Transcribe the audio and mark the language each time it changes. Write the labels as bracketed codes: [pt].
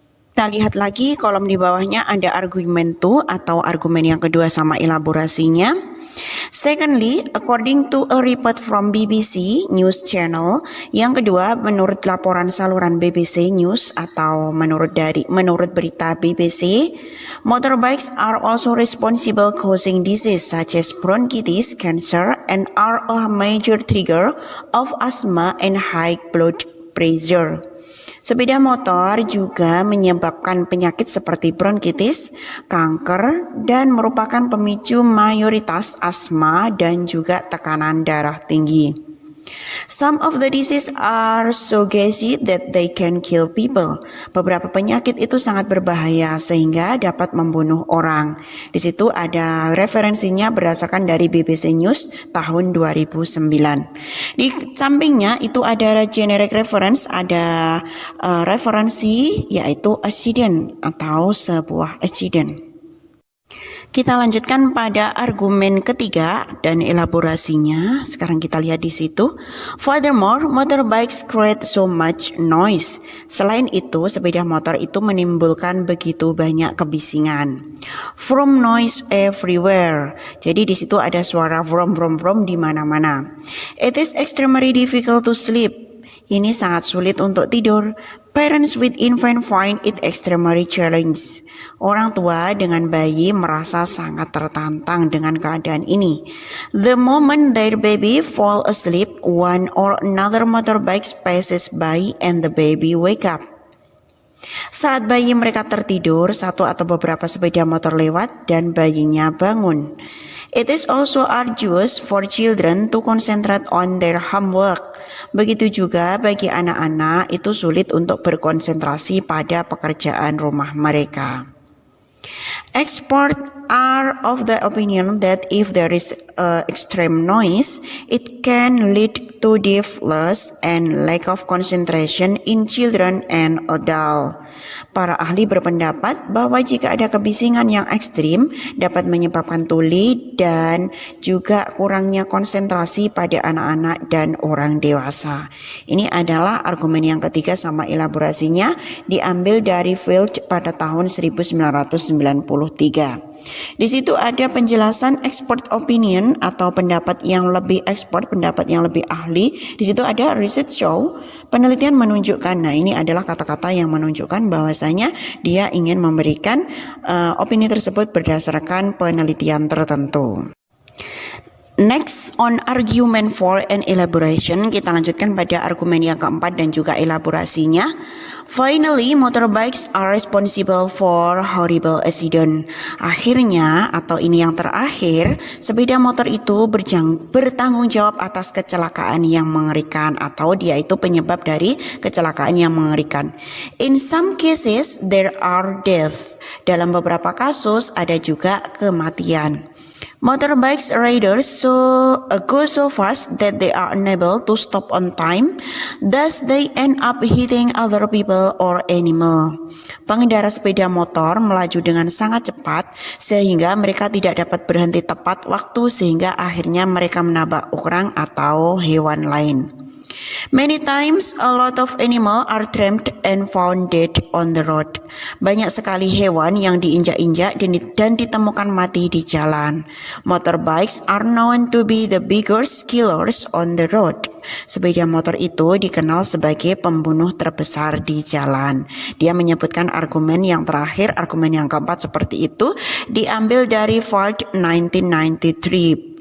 [id] Kita lihat lagi kolom di bawahnya ada argumen 2 atau argumen yang kedua sama elaborasinya. [en] Secondly, according to a report from BBC News Channel, [id] yang kedua menurut laporan saluran BBC News atau menurut berita BBC, [en] motorbikes are also responsible causing disease such as bronchitis, cancer, and are a major trigger of asthma and high blood pressure. [id] Sepeda motor juga menyebabkan penyakit seperti bronkitis, kanker, dan merupakan pemicu mayoritas asma dan juga tekanan darah tinggi. [en] Some of the diseases are so gassy that they can kill people. [id] Beberapa penyakit itu sangat berbahaya sehingga dapat membunuh orang. Di situ ada referensinya berdasarkan dari BBC News tahun 2009. Di sampingnya itu ada generic reference, ada referensi yaitu accident atau sebuah accident. Kita lanjutkan pada argumen ketiga dan elaborasinya. Sekarang kita lihat di situ. [en] Furthermore, motorbikes create so much noise. [id] Selain itu, sepeda motor itu menimbulkan begitu banyak kebisingan. [en] From noise everywhere. [id] Jadi di situ ada suara from di mana-mana. [en] It is extremely difficult to sleep. [id] Ini sangat sulit untuk tidur. [en] Parents with infant find it extremely challenging. [id] Orang tua dengan bayi merasa sangat tertantang dengan keadaan ini. [en] The moment their baby fall asleep, one or another motorbike passes by and the baby wake up. [id] Saat bayi mereka tertidur, satu atau beberapa sepeda motor lewat dan bayinya bangun. [en] It is also arduous for children to concentrate on their homework. [id] Begitu juga bagi anak-anak itu sulit untuk berkonsentrasi pada pekerjaan rumah mereka. [en] Experts are of the opinion that if there is extreme noise, it can lead to deafness and lack of concentration in children and adults. [id] Para ahli berpendapat bahwa jika ada kebisingan yang ekstrim dapat menyebabkan tuli dan juga kurangnya konsentrasi pada anak-anak dan orang dewasa. Ini adalah argumen yang ketiga sama elaborasinya diambil dari Field pada tahun 1993. Di situ ada penjelasan expert opinion atau pendapat yang lebih expert, pendapat yang lebih ahli. Di situ ada [en] research show, [id] penelitian menunjukkan. Nah, ini adalah kata-kata yang menunjukkan bahwasanya dia ingin memberikan opini tersebut berdasarkan penelitian tertentu. [en] Next on argument 4 and elaboration, [id] kita lanjutkan pada argumen yang keempat dan juga elaborasinya. [en] Finally, motorbikes are responsible for horrible accident. [id] Akhirnya, atau ini yang terakhir, sepeda motor itu bertanggung jawab atas kecelakaan yang mengerikan atau dia itu penyebab dari kecelakaan yang mengerikan. [en] In some cases, there are death. [id] Dalam beberapa kasus ada juga kematian. [en] Motorbikes riders go so fast that they are unable to stop on time, thus they end up hitting other people or animal. [id] Pengendara sepeda motor melaju dengan sangat cepat sehingga mereka tidak dapat berhenti tepat waktu sehingga akhirnya mereka menabrak orang atau hewan lain. [en] Many times a lot of animals are trampled and found dead on the road. [id] Banyak sekali hewan yang diinjak-injak dan ditemukan mati di jalan. [en] Motorbikes are known to be the biggest killers on the road. [id] Sepeda motor itu dikenal sebagai pembunuh terbesar di jalan. Dia menyebutkan argumen yang terakhir, argumen yang keempat seperti itu diambil dari Field 1993.